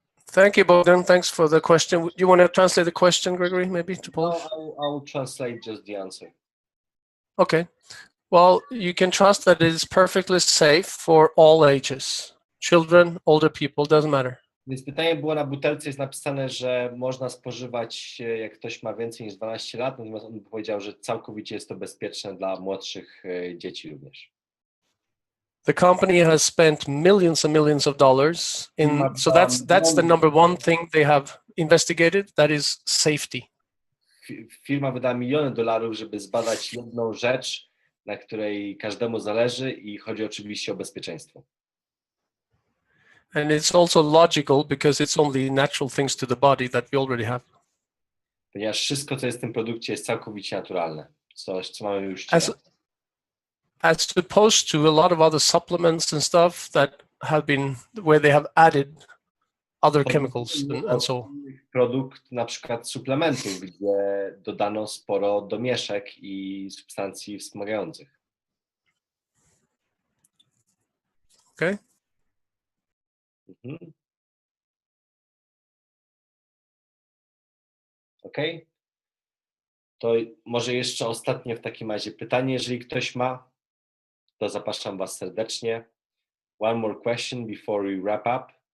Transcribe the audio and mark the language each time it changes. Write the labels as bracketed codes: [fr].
[en] Thank you, Bogdan. Thanks for the question. You want to translate the question, Gregory, maybe to No, Polish? I'll translate just the answer. Okay. Well, you can trust that it is perfectly safe for all ages. Children, older people, doesn't matter. [pl] Więc pytanie było na butelce, jest napisane, że można spożywać, jak ktoś ma więcej niż 12 lat, natomiast on powiedział, że całkowicie jest to bezpieczne dla młodszych dzieci również. [en] The company has spent millions and millions of dollars so that's the number one thing they have investigated, that is safety. [pl] Firma wydała miliony dolarów, żeby zbadać jedną rzecz, na której każdemu zależy i chodzi oczywiście o bezpieczeństwo. [en] And it's also logical because it's only natural things to the body that we already have. [pl] Ponieważ wszystko, co jest w tym produkcie, jest całkowicie naturalne. Coś, co mamy już [en] As opposed to a lot of other supplements and stuff that have been, where they have added other chemicals and so. [pl] Produkt na przykład suplementów, gdzie dodano sporo domieszek i substancji wspomagających. Okay. Mhm. okej? To może jeszcze ostatnie w takim razie pytanie, jeżeli ktoś ma, to zapraszam Was serdecznie. [en] One more question before we wrap up.